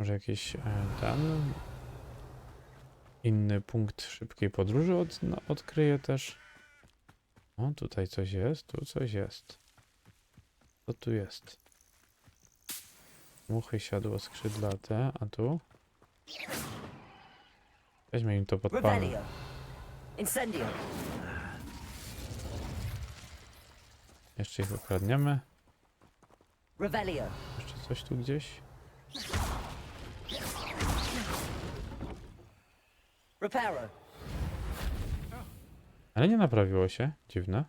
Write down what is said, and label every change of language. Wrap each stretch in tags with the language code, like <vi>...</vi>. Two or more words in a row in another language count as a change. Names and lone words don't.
<pl>Może jakiś ten inny punkt szybkiej podróży odkryję też. O, tutaj coś jest, tu coś jest. Co tu jest? Muchy, siadło skrzydlate, a tu? Weźmy im to podpalmy. Revelio. Incendio. Jeszcze ich ukradniemy. Revelio. Jeszcze coś tu gdzieś? Reparo. Ale nie naprawiło się. Dziwne.</pl>